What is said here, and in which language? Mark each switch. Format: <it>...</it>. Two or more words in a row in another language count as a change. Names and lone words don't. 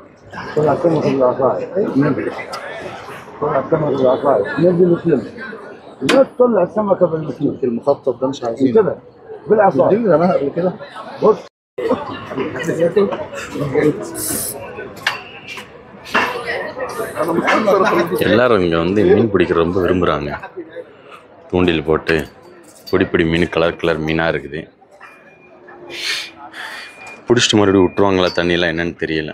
<ar>طلع سمك العصاية طلع سمك العصاية نزل مسلم لا تطلع السمكة بالمسلم المخطط ده مش عايزينه كده بالعصاية دي رماها قبل كده بص</ar> <ta>எல்லாரும் இங்கே வந்து மீன் பிடிக்கிற ரொம்ப விரும்புகிறாங்க. தூண்டில் போட்டு பொடி மீன் கலர் மீனாக இருக்குது. பிடிச்சிட்டு மறுபடியும் விட்டுருவாங்களா தண்ணியெலாம் என்னன்னு தெரியல.</ta>